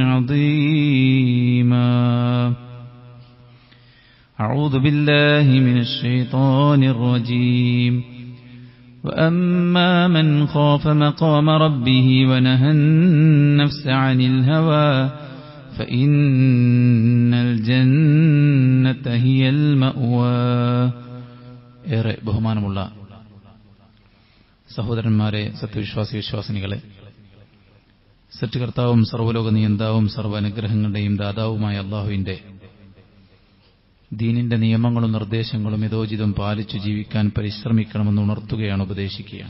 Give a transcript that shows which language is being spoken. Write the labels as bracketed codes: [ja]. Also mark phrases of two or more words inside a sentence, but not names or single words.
[ar] عظيما أعوذ بالله من الشيطان الرجيم وأما من خاف مقام ربه ونهى النفس عن الهوى فإن الجنة هي المأوى. [ml] ഏറെ ബഹുമാനമുള്ള സഹോദരന്മാരെ, സത്യവിശ്വാസി വിശ്വാസിനികളെ, സൃഷ്ടികർത്താവും സർവ്വലോക നിയന്താവും സർവ്വ അനുഗ്രഹങ്ങളുടെയും ദാതാവുമായ അള്ളാഹുവിന്റെ ദീനിന്റെ നിയമങ്ങളും നിർദ്ദേശങ്ങളും യഥോചിതം പാലിച്ചു ജീവിക്കാൻ പരിശ്രമിക്കണമെന്ന് ഉണർത്തുകയാണ്, ഉപദേശിക്കുകയാണ്.